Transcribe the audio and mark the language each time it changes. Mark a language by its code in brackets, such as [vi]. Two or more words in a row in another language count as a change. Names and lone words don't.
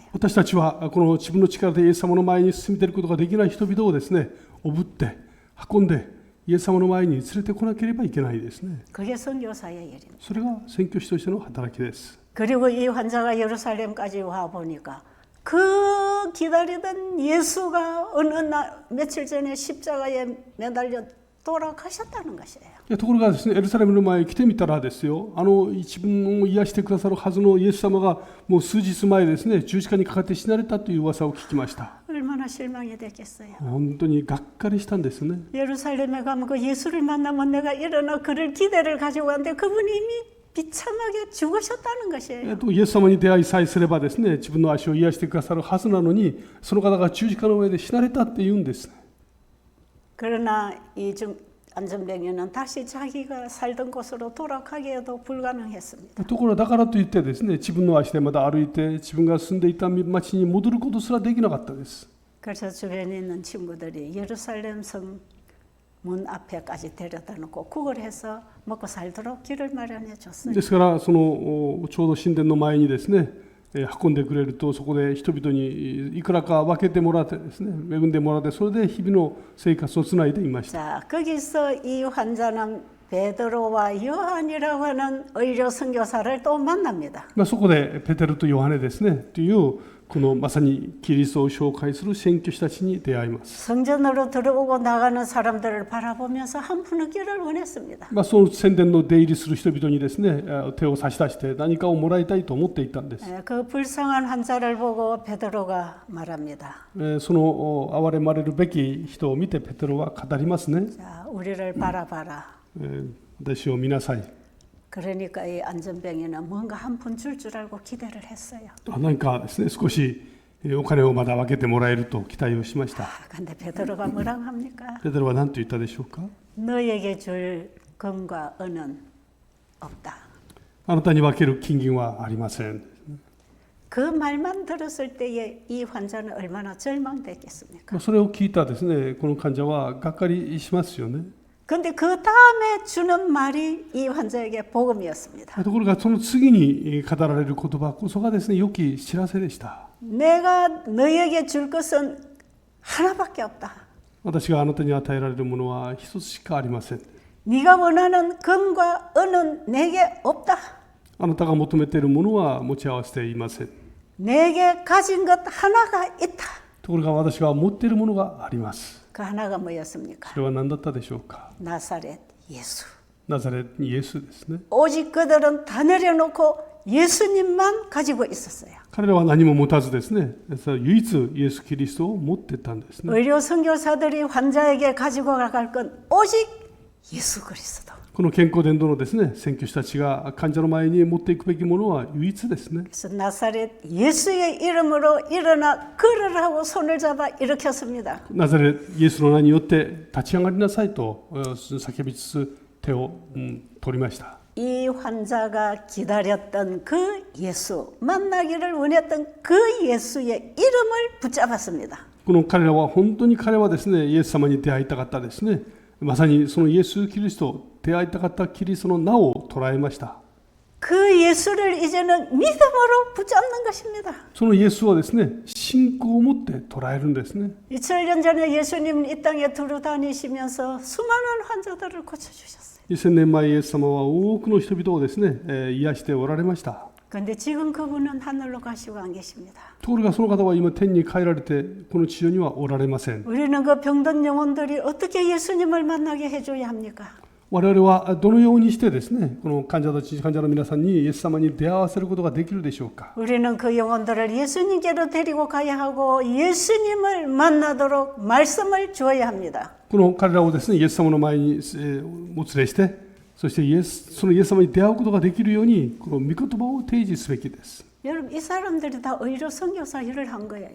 [ja] 私たちはこの自分の力でイエス様の前に進み出ることができない人々をですねおぶって運んでイエス様の前に連れてこなければいけないですね。 [ko] 그게 선교사의 일입니다. [ja] それが宣教師としての働きです。 [ko] 그리고 이 환자가 예루살렘까지 와 보니까 그 기다리던 예수가 어느 날 며칠 전에 십자가에 매달려 돌아가셨다는 것이에요. [ja] ところがですねエルサレムの前に来てみたらですよ自分を癒してくださるはずのイエス様がもう数日前ですね十字架にかかって死なれたという噂を聞きました。 [ko] 얼마나 실망이 됐겠어요. [ja] 本当にがっかりしたんですね。 [ko] 예루살렘에 가면 그 예수를 만나면 내가 일어나 그를 기대를 가지고 왔는데 그분이 이미 비참하게 죽으셨다는 것이에요. [ja] イエス様に出会いさえすればですね自分の足を癒してくださるはずなのにその方が十字架の上で死なれたって言うんです。 [ko] 그러나 이 안전병에는 다시 자기가 살던 곳으로 돌아가기에도 불가능했습니다. [ja] ところだからといってですね自分の足でまた歩いて自分が住んでいた町に戻ることすらできなかったです。 [ko] 그래서 주변에 있는 친구들이 예루살렘 성문 앞에까지 데려다 놓고 구걸해서 먹고 살도록 길을 마련해 줬어요. [ja] ですからそのちょうど神殿の前にですね運んでくれるとそこで人々にいくらか分けてもらってですね恵んでもらってそれで日々の生活をつないでいました。 [ko] 자, 거기서 이 환자는 베드로와 요한이라고 하는 의료 선교사를 또 만납니다. [ja] そこでペテロとヨハネですねというこのまさにキリストを紹介する宣教師たちに出会います。 [ko] 성전으로 들어오고 나가는 사람들을 바라보면서 한 푼 얻기를 원했습니다. [ja] その宣伝の出入りする人々にですね手を差し出して何かをもらいたいと思っていたんです。 [ko] 그 불쌍한 환자를 보고 베드로가 말합니다. [ja] その憐れまれるべき人を見てペテロは語りますね。 [ko] 자, 우리를 바라봐라. [ja] 私を見なさい。 [ko] 그러니까 이 안전병에는 뭔가 한 푼 줄 줄 알고 기대를 했어요. [ja] 何かですね少しお金をまだ分けてもらえると期待をしました。 [ko] 근데 베드로가 뭐라고 합니까? [ja] ペテロは何と言ったでしょうか。 [ko] 너에게 줄 금과 은은 없다. [ja] あなたに分ける金銀はありません。 [ko] 그 말만 들었을 때에 이 환자는 얼마나 절망됐겠습니까? [ja] それを聞いたですねこの患者はがっかりしますよね。 [ko] 근데 그 다음에 주는 말이 이 환자에게 복음이었습니다. [ja] ところがその次に語られる言葉こそがですね良き知らせでした。 [ko] 내가 너에게 줄 것은 하나밖에 없다. [ja] 私があなたに与えられるものは一つしかありません。 [ko] 네가 원하는 금과 은은 내게 없다. [ja] あなたが求めているものは持ち合わせていません。 [ko] 내게 가진 것 하나가 있다. [ja] ところが私が持っているものがあります。 [ko] 그 하나가 뭐였습니까? [ja] それは何だったでしょうか。 [ko] 나사렛 예수. [ja] ナザレイエスですね。 [ko] 오직 그들은 다 내려놓고 예수님만 가지고 있었어요. [ja] 彼らは何も持たずですね唯一イエス・キリストを持っていたんですね。 [ko] 의료 선교사들이 환자에게 가지고 갈 건 오직 예수 그리스도. [ja] この健康伝道のですね、宣教師たちが患者の前に持っていくべきものは唯一ですね。 [ko] 그래서 나사렛 예수의 이름으로 일어나 걸으라고 손을 잡아 일으켰습니다. [ja] ナザレイエスの名によって立ち上がりなさいと叫びつつ手を取りました。 [ko] 이 환자가 기다렸던 그 예수, 만나기를 원했던 그 예수의 이름을 붙잡았습니다. [ja] この彼らは本当に彼はですね、イエス様に出会いたかったですね。まさにそのイエス・キリスト、出会いたかったキリストの名を捉えました。 [ko] 그 예수를 이제는 믿음으로 붙잡는 것입니다. [ja] そのイエスをですね、信仰を持って捉えるんですね。 [ko] 2000년 전에 예수님 이 땅에 두루 다니시면서 수많은 환자들을 고쳐주셨어요. [ja] 2000 年前イエス様は多くの人々をですね、癒しておられました。 [ko] 그런데 지금 그분은 하늘로 가시고 안 계십니다. [ja] ところがその方は今天に帰られてこの地上にはおられません。 [ko] 우리는 그 병든 영혼들이 어떻게 예수님을 만나게 해줘야 합니까? [ja] 我々はどのようにしてですね、この患者の皆さんにイエス様に出会わせることができるでしょうか。 [ko] 우리는 그 영혼들을 예수님께로 데리고 가야 하고 예수님을 만나도록 말씀을 주어야 합니다. [ja] この彼らをですね、イエス様の前にお連れして、そしてそのイエス様に出会うことができるようにこの御言葉を提示すべきです。 [ko] 여러분 이 사람들이 다 의료 선교사 일을 한 거예요.